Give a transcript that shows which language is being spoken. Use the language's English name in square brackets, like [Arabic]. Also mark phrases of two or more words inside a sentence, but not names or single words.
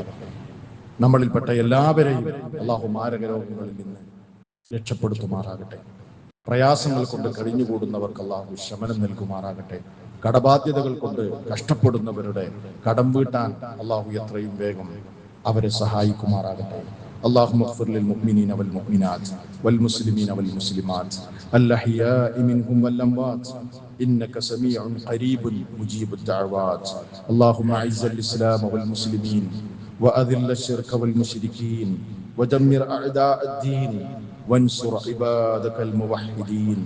[Malayalam] നമ്മളിൽപ്പെട്ട എല്ലാവരെയും അല്ലാഹു മാരക രോഗങ്ങളിൽ നിന്ന് രക്ഷപ്പെടുത്തുമാറാകട്ടെ. പ്രയാസങ്ങൾ കൊണ്ട് കഴിഞ്ഞുകൂടുന്നവർക്ക് അല്ലാഹു ശമനം നൽകുമാറാകട്ടെ. കടബാധ്യതകൾ കൊണ്ട് കഷ്ടപ്പെടുന്നവരുടെ കടം വീട്ടാൻ അല്ലാഹു എത്രയും വേഗം അവരെ സഹായിക്കുമാറാകട്ടെ. [Arabic] اللهم اغفر للمؤمنين والمؤمنات والمسلمين والمسلمات الأحياء منهم والأموات إنك سميع قريب مجيب الدعوات. اللهم أعز الإسلام والمسلمين وأذل الشرك والمشركين ودمر أعداء الدين وانصر عبادك الموحدين.